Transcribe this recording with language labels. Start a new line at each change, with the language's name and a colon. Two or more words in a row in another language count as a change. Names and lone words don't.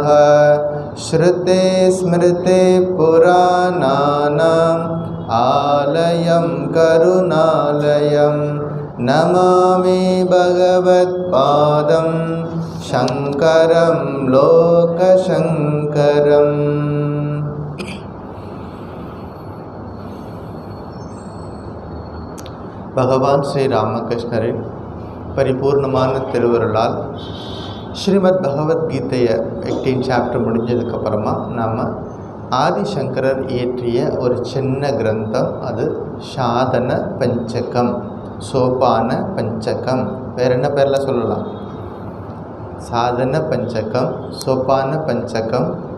Sanskrit: श्रुते स्मृते पुराणानाम् आलयं करुणालयं नमामि भगवत्पादं शङ्करं लोकशङ्करम्।
Tamil: பகவான் ஸ்ரீ ராமகிருஷ்ணரின் பரிபூர்ணமான திருவருளால் ஸ்ரீமத் பகவத்கீதையை 18 சாப்டர் முடிஞ்சதுக்கப்புறமா நாம் ஆதிசங்கரர் இயற்றிய ஒரு சின்ன கிரந்தம், அது சாதன பஞ்சகம், சோபான பஞ்சகம், வேறு என்ன பேரில் சொல்லலாம், சாதன பஞ்சகம், சோபான பஞ்சகம்,